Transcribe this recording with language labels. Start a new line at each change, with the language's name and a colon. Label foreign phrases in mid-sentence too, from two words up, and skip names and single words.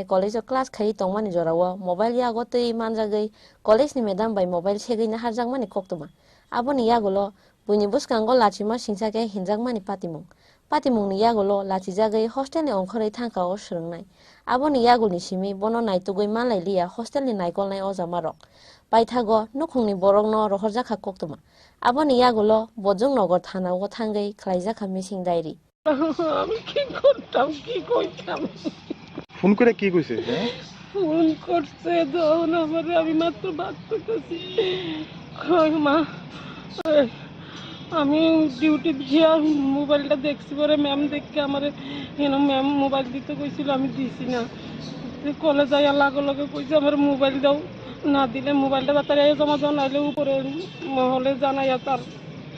Kok Borok: college o class khai tongmani jorawo mobile yago tei manjagai college ni madam bai mobile segei na harjangmani koktuma aboni yagulo buini buskango lachima singchake hinjakmani patimung ni yagulo lachijagai hostel ni ongkhorei thangkao srungnai aboni yagulni simi bono naitugoi manlailia hostel ni naikolnai o jamarok paithago nukhungni borokno rohorjakha koktuma aboni yagulo Borjung Nagar thana o thangai khlaijakha
English: missing diary
Bangla: আমি কি করতাম কি কইতাম ফোন করে কি কইছে ফোন করছে তখন আমারে আমি মাত্র বাত করতেছি মা আমি ডিউটি গিয়া মোবাইলটা দেখছি পরে ম্যাম দেখে আমারে ম্যাম মোবাইল দিতে কইছিল আমি দিছি না কলেজ যাই লগে লগে কইছে আমার মোবাইল দাও না দিলে মোবাইলটা তাড়াতাড়ি জমা দাও নাইলে উপরে মহলে জানাইয়া তার